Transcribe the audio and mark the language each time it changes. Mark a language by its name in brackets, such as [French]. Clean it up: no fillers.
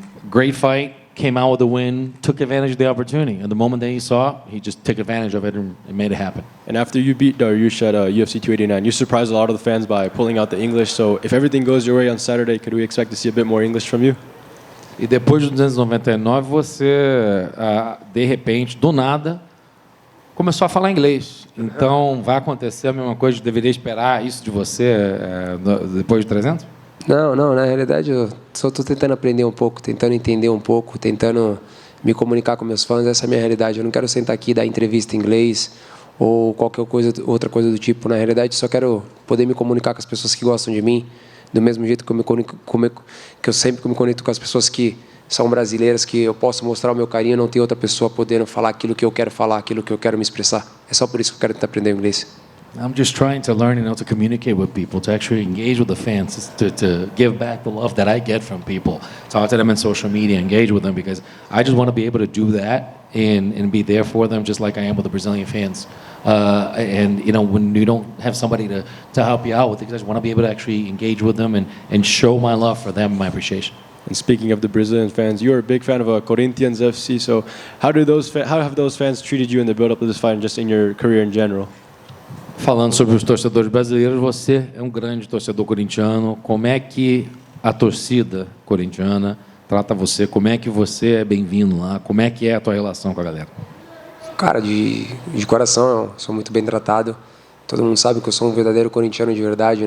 [English] Great fight, came out with a win, took advantage of the opportunity. And the moment that he saw, he just took advantage of it and made it happen. And after you beat Dariush at UFC 289, you surprised a lot of the fans by pulling out the English. So if everything goes your way on Saturday, could we expect to see a bit more English from you? [Portuguese] E depois do 299, você, de repente, do nada, começou a falar inglês. Então, vai acontecer a mesma coisa? Deveria esperar isso de você depois de 300? Não, na realidade eu só estou tentando aprender um pouco, tentando entender um pouco, tentando me comunicar com meus fãs. Essa é a minha realidade. Eu não quero sentar aqui e dar entrevista em inglês ou qualquer coisa, outra coisa do tipo. Na realidade, só quero poder me comunicar com as pessoas que gostam de mim, do mesmo jeito que eu sempre me conecto com as pessoas que são brasileiras, que eu posso mostrar o meu carinho, não tem outra pessoa podendo falar aquilo que eu quero falar, aquilo que eu quero me expressar. É só por isso que eu quero tentar aprender inglês. [English] I'm just trying to learn, to communicate with people, to actually engage with the fans, to give back the love that I get from people. Talk to them in social media, engage with them, because I just want to be able to do that and be there for them, just like I am with the Brazilian fans. And when you don't have somebody to help you out with it, I just want to be able to actually engage with them and show my love for them, my appreciation. And speaking of the Brazilian fans, you're a big fan of Corinthians FC. So how have those fans treated you in the build-up of this fight and just in your career in general? [Portuguese] Falando sobre os torcedores brasileiros, você é um grande torcedor corintiano. Como é que a torcida corintiana trata você? Como é que você é bem-vindo lá? Como é que é a tua relação com a galera? Cara, de coração, eu sou muito bem tratado. Todo mundo sabe que eu sou um verdadeiro corintiano de verdade.